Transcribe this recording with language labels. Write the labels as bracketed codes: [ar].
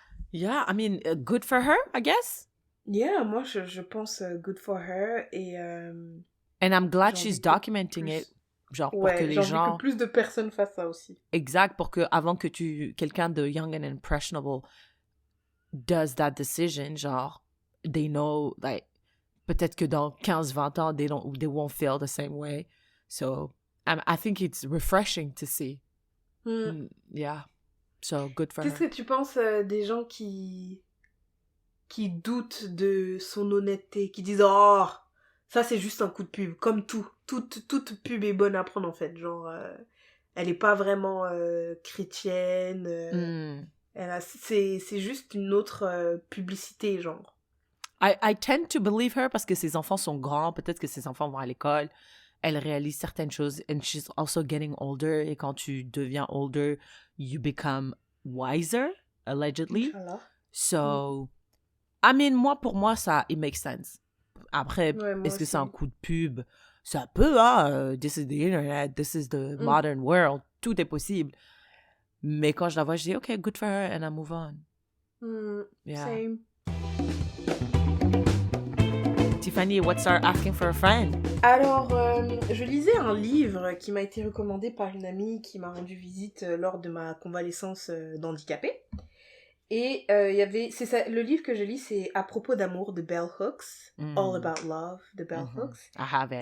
[en] Yeah, I mean, good for her, I guess. [fr] Yeah, moi, je pense [en] good for her. [fr] Et, [en] and I'm glad she's documenting it. [fr] Genre, pour que les gens... j'ai envie que plus de personnes fassent ça aussi. Exact, pour que avant que quelqu'un de [en] young and impressionable does that decision, genre, they know, like, [fr] peut-être que dans 15-20 ans, [en] they won't feel the same way. So, I think it's refreshing to see. Yeah. So, good for [fr] Qu'est-ce [en] her. [fr] que tu penses des gens qui doutent de son honnêteté, qui disent « Oh, ça c'est juste un coup de pub », comme tout. Toute pub est bonne à prendre en fait. Genre, elle est pas vraiment chrétienne. C'est juste une autre publicité, genre. [en] I tend to believe her [fr] parce que ses enfants sont grands. Peut-être que ses enfants vont à l'école. Elle réalise certaines choses. [en] And she's also getting older. [fr] Et quand tu deviens [en] older, you become wiser, allegedly. [ar] Inch'Allah. [en] So, I mean, [fr] pour moi, ça, [en] it makes sense. Après, [fr] Ouais, moi est-ce que c'est un aussi. coup de pub? Ça peut, [en] this is the internet, this is the modern world. [fr] Tout est possible. Mais quand je la vois, je dis, [en] OK, good for her, and I move on. Yeah. Same. Tiffany, what's our asking for a friend? [fr] Alors, je lisais un livre qui m'a été recommandé par une amie qui m'a rendu visite lors de ma convalescence d'handicapé. Et il y avait... c'est ça, le livre que je lis, c'est À propos d'amour de Bell Hooks. [en] All About Love de Bell Hooks. I have it.